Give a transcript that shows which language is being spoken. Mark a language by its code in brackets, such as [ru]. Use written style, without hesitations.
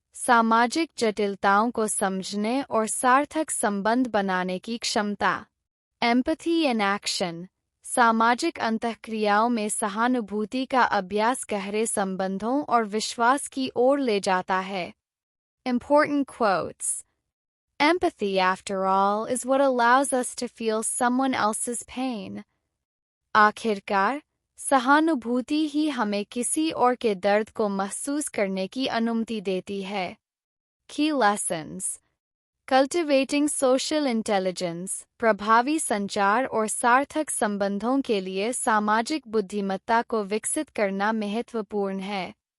[hi] सामाजिक जटिलताओं को समझने और सार्थक संबंध बनाने की क्षमता। एम्पैथी इन एक्शन, सामाजिक अंतःक्रियाओं में सहानुभूति का अभ्यास गहरे संबंधों और विश्वास की ओर ले जाता है। [en] Important quotes. Empathy, after all, is what allows us to feel someone else's pain. [hi] आखिरकार, सहानुभूति ही हमें किसी और के दर्द को महसूस करने की अनुमति देती है। [en] Key lessons. Cultivating social intelligence, [hi] प्रभावी संचार और सार्थक संबंधों के लिए सामाजिक बुद्धिमत्ता को विकसित करना महत्वपूर्ण है।